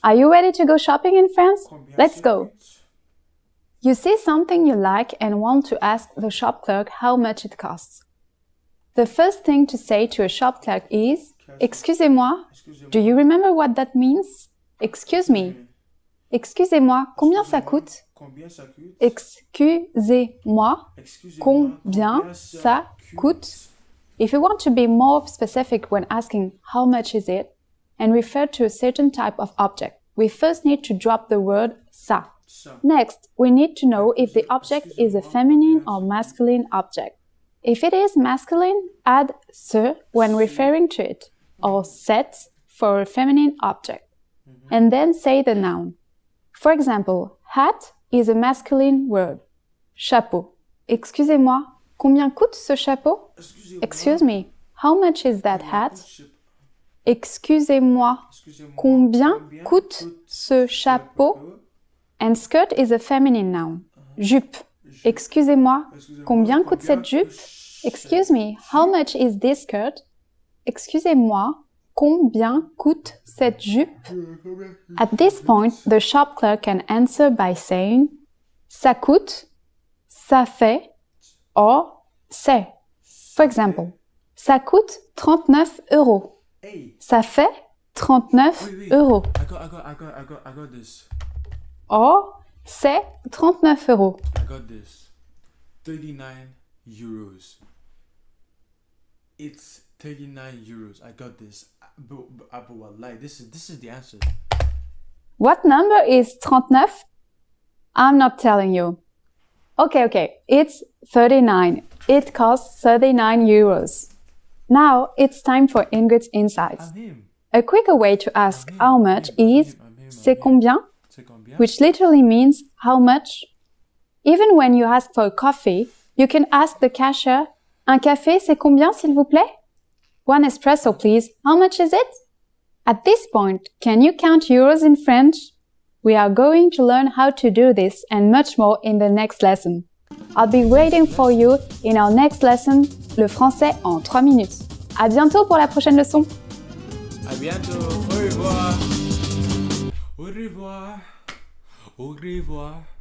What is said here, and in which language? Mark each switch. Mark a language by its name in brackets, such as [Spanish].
[English] Are you ready to go shopping in France? [French] Combien [English] Let's [French] ça [English] go. [French] coûte? [English] You see something you like and want to ask the shop clerk how much it costs. The first thing to say to a shop clerk is, [French] Excusez-moi. [English] Do you remember what that means? Excuse me. [French] Excusez-moi, combien ça coûte? Combien ça coûte? Excusez-moi, combien ça coûte? [English] If you want to be more specific when asking how much is it and refer to a certain type of object, we first need to drop the word ça. Next, we need to know if the object is a feminine or masculine object. If it is masculine, add se when referring to it, or cette for a feminine object. and then say the noun. For example, hat is a masculine word. Chapeau. [French] Excusez-moi, combien coûte ce chapeau? [English] Excuse me, how much is that hat? [French] Excusez-moi, combien coûte ce chapeau? [English] And skirt is a feminine noun. [French] Jupe. Excusez-moi, combien coûte cette jupe? [English] Excuse me, how much is this skirt? [French] Excusez-moi, combien coûte cette jupe? [English] At this point, the shop clerk can answer by saying [French] ça coûte, ça fait, [English] or c'est. For example, [French] ça coûte 39 euros. Ça fait 39 euros. [English] I got this. [French] Or, c'est 39 euros. [English] I got this. 39 euros. It's 39 euros. I got this. But wallahi, this is the answer. What number is 39? I'm not telling you. Okay. It's 39. It costs 39 euros. Now it's time for Ingrid's insights. A quicker way to ask how much is [French] c'est combien, [English] which literally means how much. Even when you ask for a coffee, you can ask the cashier, [French] un café c'est combien s'il vous plaît? [English] One espresso please, how much is it? At this point, can you count euros in French? We are going to learn how to do this and much more in the next lesson. I'll be waiting for you in our next lesson, [French] le français en 3 minutes. À bientôt pour la prochaine leçon. À bientôt. Au revoir. Au revoir. Au revoir.